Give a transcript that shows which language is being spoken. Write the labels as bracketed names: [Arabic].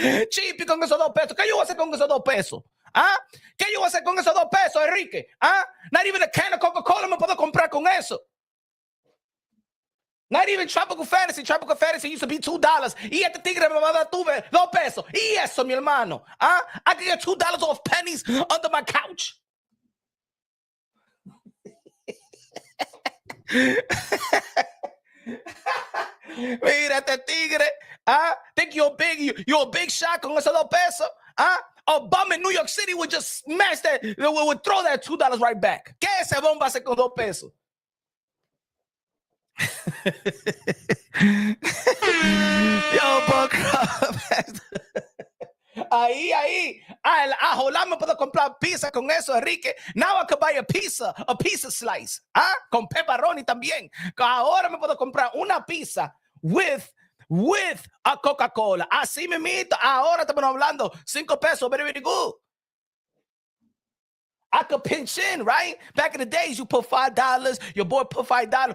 [Spanish] Chipi con esos 2 pesos. ¿Qué yo voy a hacer con esos 2 pesos? ¿Ah? ¿Qué yo voy a hacer con esos 2 pesos, Enrique? ¿Ah? [English] Not even a can of Coca-Cola [Spanish] me puedo comprar con eso. [English] Not even Tropical Fantasy. Tropical Fantasy used to be $2. [Spanish] Y este tigre me va a dar 2 pesos. Y eso, mi hermano. ¿Ah? [English] I can get $2 off pennies under my couch. [Spanish] Mira este tigre. [English] Think you're a big shot [Spanish] con esos 2 pesos. [English] A bum in New York City would just smash that, would throw that $2 right back. [Spanish] ¿Qué ese bomba hace con 2 pesos? [English] Yo, Buck. [Spanish] Ahí. Hola, me puedo comprar pizza con eso, Enrique. [English] Now I could buy a pizza slice. [Spanish] Con pepperoni también. Ahora me puedo comprar una pizza [English] with a Coca-Cola. [Spanish] Así mismito. Ahora estamos hablando 5 pesos. [English] Very, very good. I could pinch in, right? Back in the days, you put $5. Your boy put $5.